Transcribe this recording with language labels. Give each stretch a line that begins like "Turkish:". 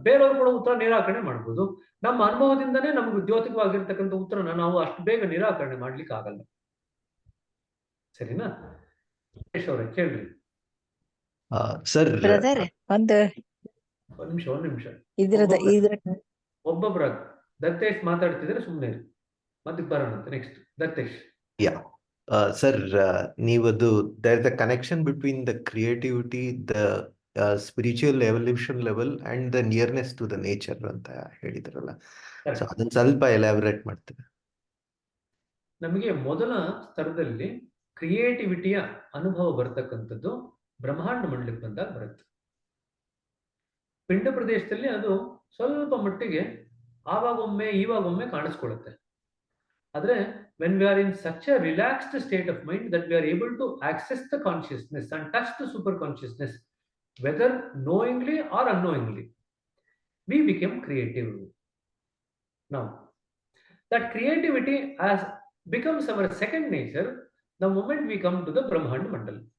Kannada: ಬೇರೆಯವರು ಕೂಡ ಉತ್ತರ ನಿರಾಕರಣೆ ಮಾಡ್ಬೋದು, ನಮ್ಮ ಅನುಭವದಿಂದನೇ ನಮ್ಗೆ ದ್ಯೋತಕವಾಗಿರ್ತಕ್ಕಂಥ ಉತ್ತರನ ನಾವು ಅಷ್ಟು ಬೇಗ ನಿರಾಕರಣೆ ಮಾಡ್ಲಿಕ್ಕೆ ಆಗಲ್ಲ. ಸರಿನಾ? ಅವರೇ ಕೇಳ್ರಿ. ಸರ್ ಬ್ರದರ್ ಒಂದು ನಿಮಿಷ ಇದ್ರದ ಒಬ್ಬೊಬ್ಬರ ದತ್ತೇಶ್ ಮಾತಾಡ್ತಿದ್ರೆ ಸುಮ್ಮನೆ ಮತ್ತೆ ಬರೋಣ.
English: Next Dattesh.
Kannada: Sir, ನೀವದು
English: there is a connection between the creativity, the spiritual evolution level and the nearness to the nature
Kannada: ಅಂತ ಹೇಳಿದ್ರಲ್ಲ, ಸೊ ಅದನ್ನ ಸ್ವಲ್ಪ ಎಲಾಬ್ರೇಟ್ ಮಾಡ್ತೀರಾ? ನಮಗೆ ಮೊದಲ ಸ್ತರದಲ್ಲಿ ಕ್ರಿಯೇಟಿವಿಟಿಯ ಅನುಭವ ಬರ್ತಕ್ಕಂಥದ್ದು ಬ್ರಹ್ಮಾಂಡ ಮಂಡಲಕ್ಕೆ ಬಂದಾಗ ಬರುತ್ತೆ. ಪಿಂಡ ಪ್ರದೇಶದಲ್ಲಿ ಅದು ಸ್ವಲ್ಪ ಮಟ್ಟಿಗೆ ಆವಾಗೊಮ್ಮೆ ಇವಾಗೊಮ್ಮೆ ಕಾಣಿಸ್ಕೊಳ್ಳುತ್ತೆ.
English: ಆದ್ರೆ when we are in such a relaxed state of mind that we are able to access the consciousness and touch the super consciousness, whether knowingly or unknowingly, we become creative. Now that creativity as becomes our second nature the moment we come to the Brahmanda Mandal.